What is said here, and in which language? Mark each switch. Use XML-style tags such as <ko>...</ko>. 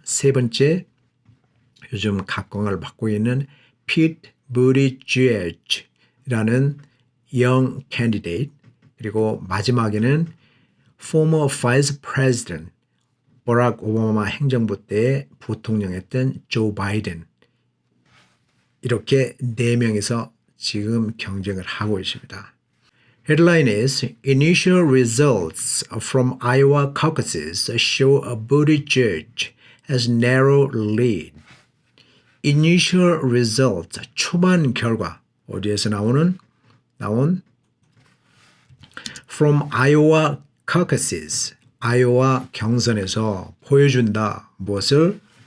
<ko>세 번째, 요즘 각광을 받고 있는 피트 부티지에지라는 영 캔디데이트, 그리고 마지막에는</ko> <en>former vice president</en> <ko>버락 오바마 행정부 때 부통령했던 조 바이든. 이렇게 4명에서 지금 경쟁을 하고 있습니다.</ko> <en>Headline is Initial results from Iowa caucuses show a Buttigieg has narrow lead. Initial results,</en> <ko>초반 결과. 어디에서 나온</ko> <en>from Iowa caucuses,</en> <ko>아이오와 경선에서 보여준다. 무엇을?</ko>